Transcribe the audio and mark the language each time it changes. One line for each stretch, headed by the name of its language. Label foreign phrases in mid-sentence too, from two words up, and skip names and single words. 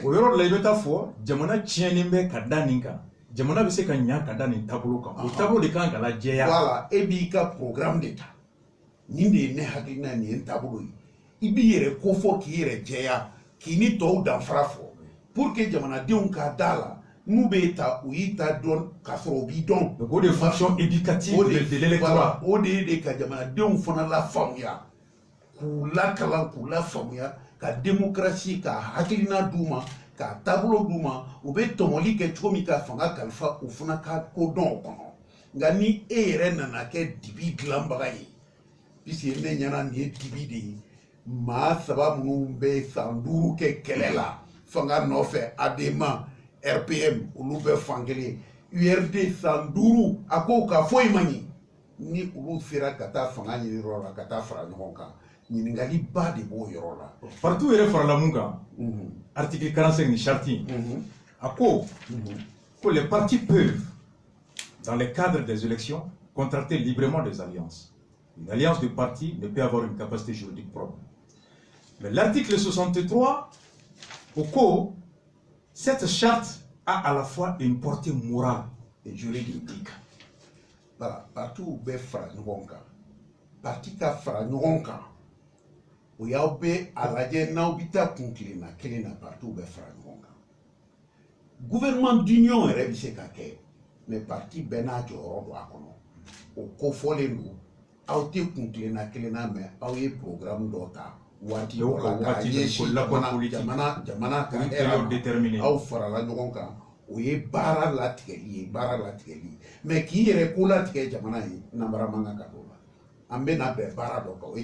Bambara: o yɔrɔ la i bɛ taa fɔ jamana tiɲɛnen bɛ ka da nin kan jamana bɛ se ka ɲa ka da nin taabolo kan o taabolo de kan ka lajɛya voilà e b'i ka programme de ta nin de ye ne hakilina nin ye n taabolo ye i b'i yɛrɛ kofɔ k'i yɛrɛ jɛya k'i ni tɔw danfara fɔ
French: pour que
Bambara: jamanadenw ka da la n'u bɛ ta u y'i ta dɔn k'a sɔrɔ u b'i dɔn o de
French: fonction éducative de l'électorat
Bambara: o de ye de ka jamanadenw fana lafaamuya k'u lakalan k'u lafaamuya ka démocratie ka hakilina d'u ma ka taabolo d'u ma u bɛ tɔmɔli kɛ cogo min ka fanga kalifa u fana ka kodɔn o kɔnɔ nka ni e yɛrɛ nana kɛ dibi dilanbaga ye puisque ne ɲɛna nin ye dibi de ye maa saba minnu bɛ san 5 kɛ kɛlɛ la fanga nɔfɛ ADEMA RPM olu bɛ fan kelen URD san 5 a ko ka foyi ma ɲi ni olu sera ka taa fanga ɲini yɔrɔ la ka taa fara ɲɔgɔn kan ɲininkali ba de b'o yɔrɔ la partout yɛrɛ farala mun kan article 45 ni charte a ko
French: les partis peuvent dans le cadre des élections contracter librement des alliances. Une alliance de partis ne peut avoir une capacité juridique propre. Mais l'article 63 au co cette charte a à la fois une portée morale et juridique.
Bambara: Voilà, partout bɛ fara ɲɔgɔn kan parti ka fara ɲɔgɔn kan o y'aw bɛ a lajɛ n'aw bɛ taa kun kelen na partout bɛ fara ɲɔgɔn kan
French: gouvernement d'union
Bambara: yɛrɛ bɛ se ka kɛ mais parti bɛɛ n'a jɔyɔrɔ don a kɔnɔ o kofɔlen don aw tɛ kun kelen na mais aw ye programme dɔ ta waati dɔ la k'a ɲɛsin jamana ka hɛrɛ ma aw farala ɲɔgɔn kan o ye baara latigɛli ye mais k'i yɛrɛ ko latigɛ jamana ye nanbara man kan ka k'o la an bɛna bɛn baara dɔ kan